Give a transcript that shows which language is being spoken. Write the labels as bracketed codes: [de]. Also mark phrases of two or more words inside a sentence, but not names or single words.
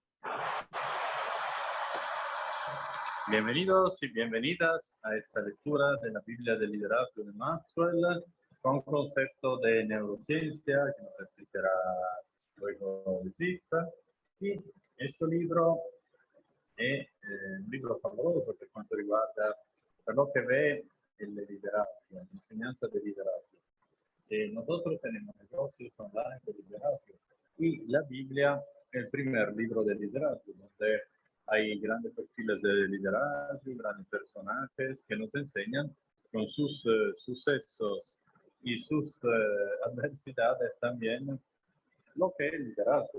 [es] Bienvenidos y bienvenidas a esta lectura de la Biblia del Liderazgo de Maxwell con concepto de neurociencia que nos explicará luego Lizza. Y este libro [it] è un libro favoloso per quanto riguarda quello che [es] ve el liderazgo, [it] l'insegnanza [es] del liderazgo. Nosotros tenemos negocios online de liderazgo y la Biblia es el primer libro de liderazgo, donde hay grandes perfiles de liderazgo, grandes personajes que nos enseñan con sus sucesos y sus adversidades también lo que es el liderazgo.